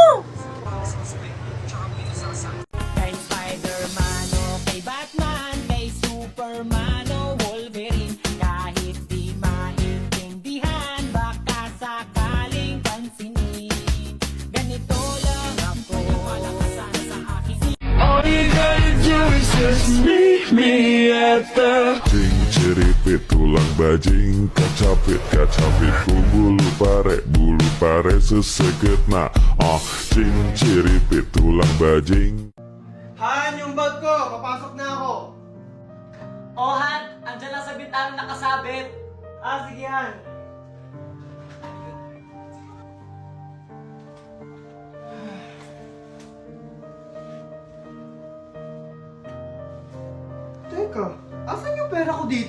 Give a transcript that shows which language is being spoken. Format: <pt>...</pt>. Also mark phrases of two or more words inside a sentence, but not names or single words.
<tl>Kay Spider-Man o kay Batman, kay Superman o Wolverine, kahit di maintindihan, baka sakaling pansinin. Ganito lang ako, malakasan sa aking</tl> <en>All you gotta do is just meet me at the</en> <su>Ceripit tulang bajing kacapit ku bulu pare seseket na ceripit tulang bajing.</su> <tl>Han, yung bag ko. Papasok na ako. Oh, Han! Andyan lang sa bintana nakasabit. Sige, Han. Teka, asan yung pera ko dito?</tl>